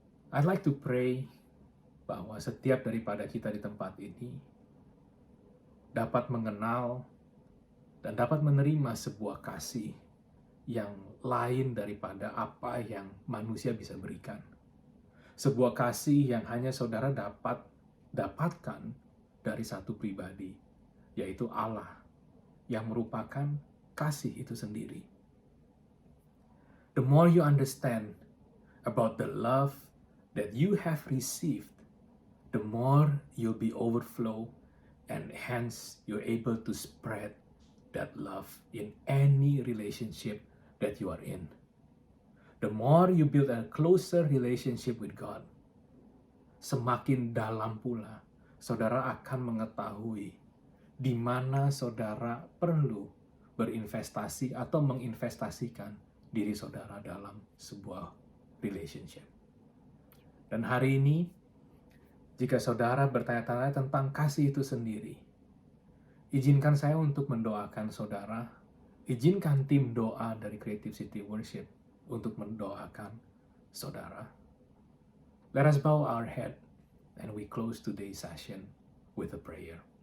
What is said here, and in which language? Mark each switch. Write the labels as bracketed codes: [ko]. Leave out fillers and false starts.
[en] I'd like to pray [id] bahwa setiap daripada kita di tempat ini dapat mengenal dan dapat menerima sebuah kasih yang lain daripada apa yang manusia bisa berikan. Sebuah kasih yang hanya saudara dapatkan dari satu pribadi, yaitu Allah, yang merupakan kasih itu sendiri. [en] The more you understand about the love that you have received, the more you'll be overflow, and hence you're able to spread that love in any relationship that you are in. The more you build a closer relationship with God, [id] semakin dalam pula saudara akan mengetahui di mana saudara perlu berinvestasi atau menginvestasikan diri saudara dalam sebuah relationship. Dan hari ini, jika saudara bertanya-tanya tentang kasih itu sendiri, izinkan saya untuk mendoakan saudara, izinkan tim doa dari Creative City Worship untuk mendoakan saudara. [en] Let us bow our head and we close today's session with a prayer.